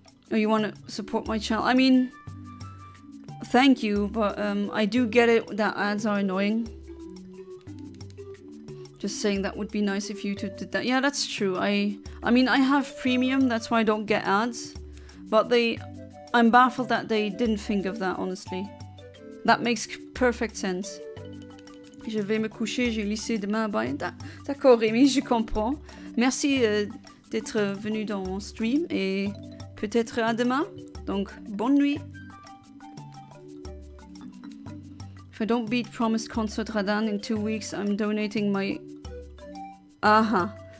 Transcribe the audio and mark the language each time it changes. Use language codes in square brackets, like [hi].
[en] Or you want to support my channel? I mean, thank you, but I do get it that ads are annoying. Just saying that would be nice if YouTube did that. Yeah, that's true. I mean, I have premium, that's why I don't get ads. But I'm baffled that they didn't think of that, honestly. That makes perfect sense. [fr] Je vais me coucher, j'ai lycée demain. D'accord, Rémi, je comprends. Merci d'être venu dans mon stream et peut-être à demain. Donc, bonne nuit. [en] If I don't beat Promised Concert Radan in 2 weeks, I'm donating my... Aha.